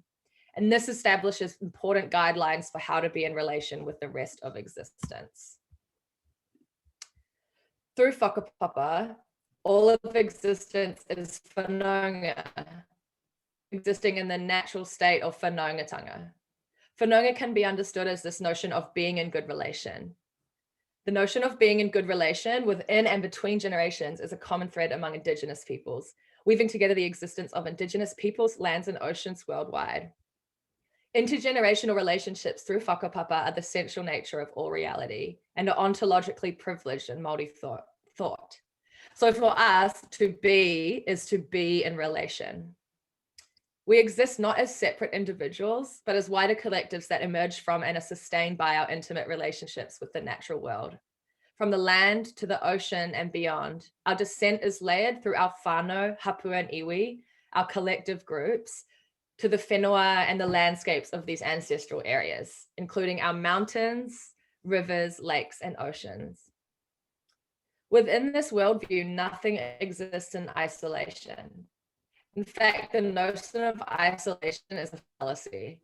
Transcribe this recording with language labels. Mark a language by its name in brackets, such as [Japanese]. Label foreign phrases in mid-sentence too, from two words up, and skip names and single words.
[English] And this establishes important guidelines for how to be in relation with the rest of existence. Through whakapapa, all of existence is whanaunga, existing in the natural state of whanaungatanga. Whanaunga can be understood as this notion of being in good relation. The notion of being in good relation within and between generations is a common thread among Indigenous peoples, weaving together the existence of Indigenous peoples, lands, and oceans worldwide. Intergenerational relationships through whakapapa are the central nature of all reality and are ontologically privileged in Māori thought. So for us, to be is to be in relation. We exist not as separate individuals, but as wider collectives that emerge from and are sustained by our intimate relationships with the natural world. From the land to the ocean and beyond, our descent is layered through our whānau, hapua, and iwi, our collective groups, to the whenua and the landscapes of these ancestral areas, including our mountains, rivers, lakes, and oceans. Within this worldview, nothing exists in isolation. In fact, the notion of isolation is a fallacy.